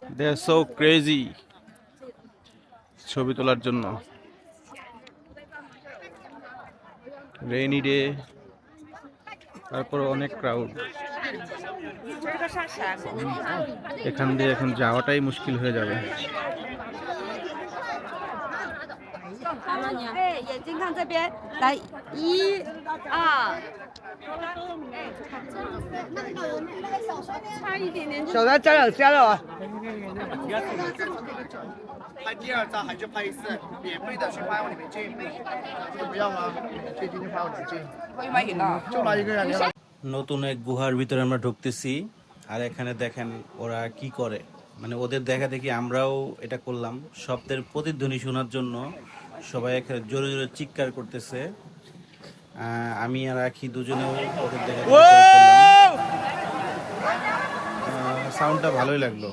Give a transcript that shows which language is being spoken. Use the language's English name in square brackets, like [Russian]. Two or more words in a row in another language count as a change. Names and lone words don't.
[English] they are so crazy [Bangla] ছবি তোলার জন্য। [English] rainy day, [Bangla] তারপর অনেক ক্রাউড। এখান দিয়ে এখন যাওয়াটাই মুশকিল হয়ে যাবে। [Chinese] 哎，眼睛看这边，来，1、2，差一点点。手上加了啊！拍第二张还是拍一次？免费的去拍往里面进，这个不要吗？可以进去拍往里面进。我也买饮料。就来一个呀，你好。 [Bangla] নতুন এক গুহার ভিতরে আমরা ঢুকতেছি, আর এখানে দেখেন ওরা কি করে। মানে ওদের দেখা দেখি আমরাও এটা করলাম। শব্দের প্রতিধ্বনি শোনার জন্য সবাই এখানে জোরে জোরে চিৎকার করতেছে। আমি আর আখি দুজনেও ওদের দেখা সাউন্ডটা ভালোই লাগলো।